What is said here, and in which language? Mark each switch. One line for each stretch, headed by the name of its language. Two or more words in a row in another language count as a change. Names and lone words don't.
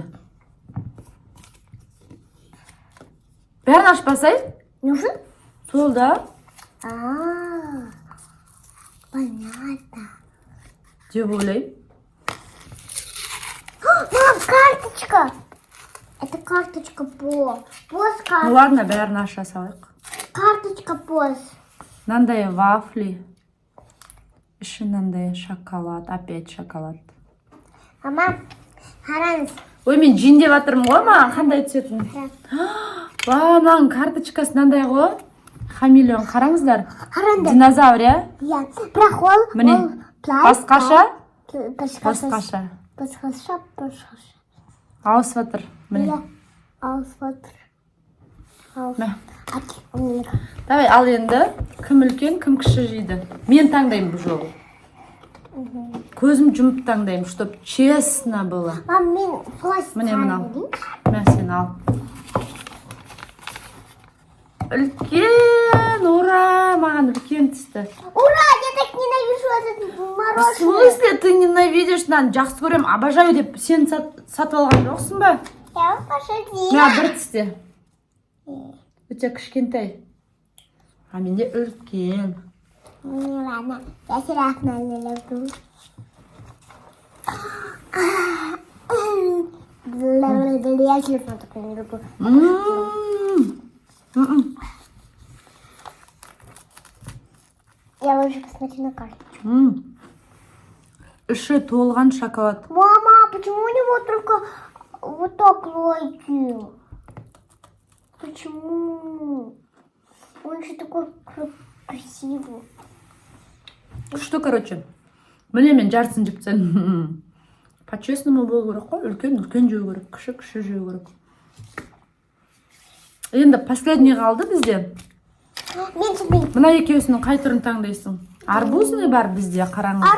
Kazakh: Бәрін ашпасай?
Russian: Нужен?
Kazakh: Сол да
Russian: Понятно.
Kazakh: деп ойлаймын.
Russian: Мам, карточка. Это карточка пост. Пост Ну карточка. ладно,
Kazakh: бәрін аша салайық.
Russian: Карточка пост.
Kazakh: Мынандай вафли. Іші мынандай шоколад,
Russian: опять шоколад.
Kazakh: Мама, қараңыз. Ой, мен жин деп жатырмын ғой, маған қандай түсетін? Ва, мынаның карточкасы мынандай ғой. Хамелеон, қараңыздар. Қараңдар. Динозавр, иә? Иә, бірақ ол Міне, басқаша. Басқаша. Басқаша. Басқаша. Ауысып жатыр. Міне. Иә, алысып отыр. Мә. Алысып. Давай, ал енді кім үлкен, кім кіші жейді. Мен таңдаймын бұл жолы. Көзім жұмып таңдаймын,
Russian: чтоб честно было. Мам,
Kazakh: мен пластик. Міне мынау. Мә, сен ал. Үлкен, ура, маған үлкен түсті.
Russian: Ура, я так ненавижу этот В мороженое. смысле ты ненавидишь?
Kazakh: Мен жақсы көрем, обожаю деп сен сатып алған жоқсың ба?
Russian: Я пошути.
Kazakh: Мә, бір түсте. Өте кішкентай. А менде үлкен.
Russian: Ну ладно, я серьезно не люблю. Я телефон такой не люблю. Я лучше посмотрю на карту.
Kazakh: Іші толған шоколад.
Russian: Мама, почему у него только вот так лайки? Почему? Он же такой красивый.
Kazakh: Күшті, короче. Міне мен жартысын жеп тастадым. По-честному болу керек қой. Үлкен жеу керек, кіші жеу керек. Енді последний қалды бізде. Мен тебе Мына екеуісінің қай түрін таңдайсың? Арбузный бар бізде, қараңыздар.